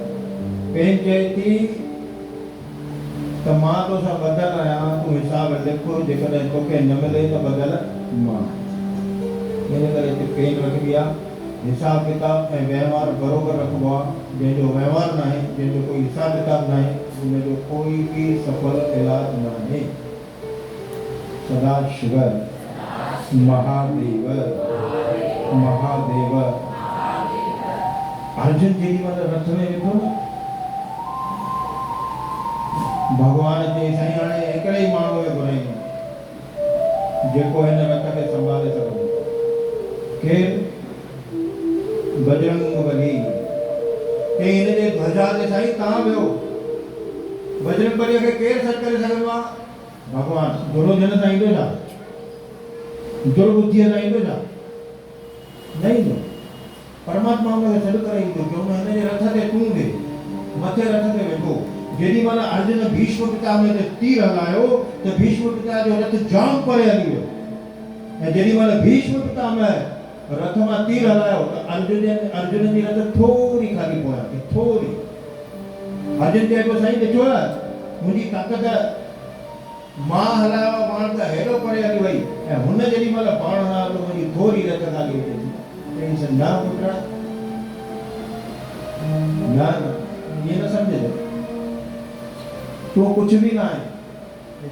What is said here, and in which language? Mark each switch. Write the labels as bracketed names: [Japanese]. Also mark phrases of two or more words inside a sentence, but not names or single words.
[Sindhi] पेन चए थी त मां तोसां बदल आहियां, तूं हिसाबु लिख, जेकॾहिं तोखे न मिले त बदल मां। इन करे हिते पेन रखबी आहे। हिसाब किताब ऐं वहिंवार बरोबरु रखिबो आहे। जंहिंजो वहिंवार न आहे, जंहिंजो कोई हिसाब किताब न आहे, उनजो कोई बि सफल इलाज न आहे। सदा शिव महादेव महादेव। अर्जुन जेॾी महिल रथ में वेठो न, भॻवान चई साईं हाणे हिकिड़े ई माण्हूअ खे घुराईंदो जेको हिन रथ खे संभाले सघंदो। केरु? बजरंग बली। के हिन जे ध्वजा ते साईं तव्हां वियो, बजरंग बलीअ खे केरु सॾु करे सघंदो आहे? भॻवान। दुर्योधन सां ईंदो छा? दुर्बुद्धीअ सां ईंदो छा? न ईंदो। परमात्मा हुनखे सॾु करे ईंदो कि हुन हिन जे रथ ते तूं वेह, मथे रथ ते वेठो। जेॾी महिल अर्जुन भीष्म पितामह ते तीर हलायो त भीष्म पिता जो रथ जाम परे हली वियो, ऐं जेॾी महिल भीष्म पितामह रथ मां तीर हलायो त अर्जुन जी रथ थोरी खाली पोयां थी, थोरी। अर्जुन चए पियो साईं ॾिठो आहे मुंहिंजी ताक़त, मां हलायो बाण त हेॾो परे हली वई, ऐं हुन जेॾी महिल बाण हलायो त मुंहिंजी थोरी रथ खाली वेठी। चई न पुट, न ईअं न सम्झे, तूं कुझु बि न आहे।